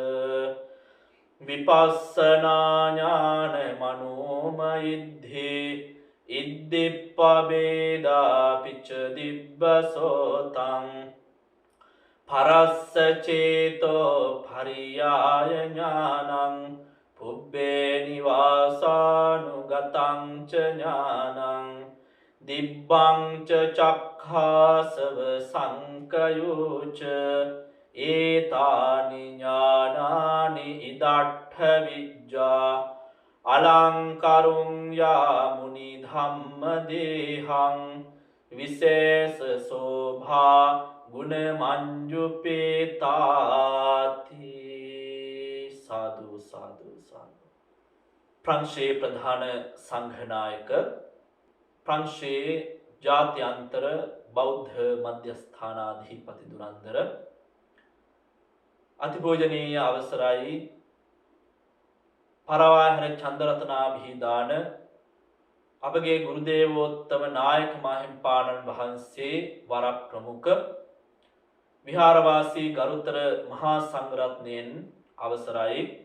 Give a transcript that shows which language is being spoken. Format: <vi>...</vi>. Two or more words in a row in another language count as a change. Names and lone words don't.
<pi>විපස්සනා ඥාන මනෝමයිද්ධි ඉද්දිප්පබේදා පිච්ච දිබ්බසෝතං පරස්ස චේතෝ පරියාය ඥානං පුබ්බේ නිවාසානුගතං ච ඥානං දිබ්බං ච චක්ඛාසව සංකයෝච ඒතානි ඥානානි ඉදට්ඨ විජ්ජා අලංකරුං යාමුනි ධම්ම දේහං විශේෂ සෝභා ගුණ මංජුපේතාති. සාදු සාදු සාදු.</pi> <si>ප්‍රංශයේ ප්‍රධාන සංඝනායක ප්‍රංශයේ ජාත්‍යන්තර බෞද්ධ මධ්‍යස්ථානාධිපති දුරන්දර අතිපූජනීය අවසරයි පරවාහන චන්දරතනාභිදාන අපගේ ගුරු දේවෝත්තම නායක මාහිම්පාණන් වහන්සේ වර ප්‍රමුඛ විහාරවාසී ගරුතර මහා සංඝරත්නයන් අවසරයි</si>